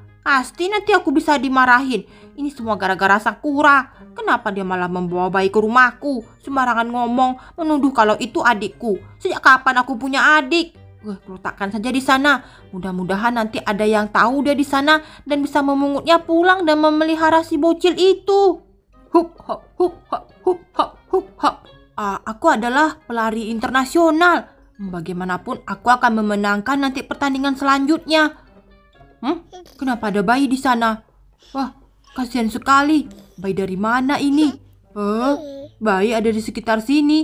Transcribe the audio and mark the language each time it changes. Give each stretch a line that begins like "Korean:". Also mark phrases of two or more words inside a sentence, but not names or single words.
Indonesian: Pasti nanti aku bisa dimarahin. Ini semua gara-gara Sakura. Kenapa dia malah membawa bayi ke rumahku? Sembarangan ngomong, menuduh kalau itu adikku. Sejak kapan aku punya adik? Letakkan saja di sana. Mudah-mudahan nanti ada yang tahu dia di sana dan bisa memungutnya pulang dan memelihara si bocil itu. Hup hop hup hop hup hop hup hop. Aku adalah pelari internasional. Bagaimanapun aku akan memenangkan nanti pertandingan selanjutnya. Kenapa ada bayi di sana? Wah, kasihan sekali. Bayi dari mana ini? Bayi ada di sekitar sini.